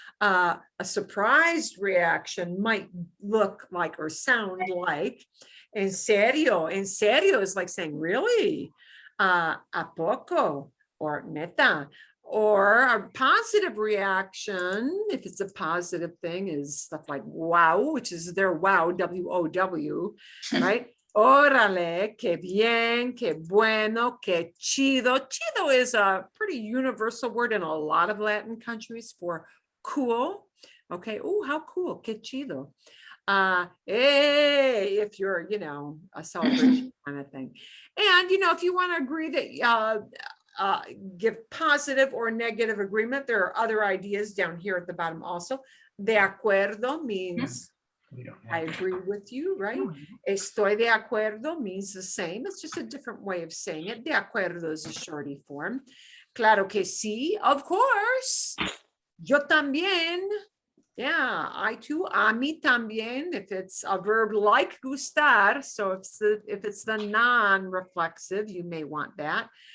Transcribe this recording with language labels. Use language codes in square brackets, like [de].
[en] A surprised reaction might look like or sound like, [es] en serio. En serio [en] is like saying, really? [es] A poco, [en] or neta. Or a positive reaction, if it's a positive thing, is stuff like wow, which is their wow, W-O-W, right? [es] Órale, que bien, que bueno, que chido. [en] Chido is a pretty universal word in a lot of Latin countries for cool. Okay, oh, how cool, [es] que chido. [en] Hey, if you're, a celebration kind of thing. And, if you want to agree that give positive or negative agreement, there are other ideas down here at the bottom also. [es] De acuerdo [en] means I agree with you, right? [es] Estoy de acuerdo [en] means the same. It's just a different way of saying it. [es] De acuerdo [en] is a shorty form. [es] Claro que sí, [en] of course. [es] Yo también. [en] Yeah, I too. [es] A mí también. [en] If it's a verb like gustar, so if it's the non-reflexive, you may want that.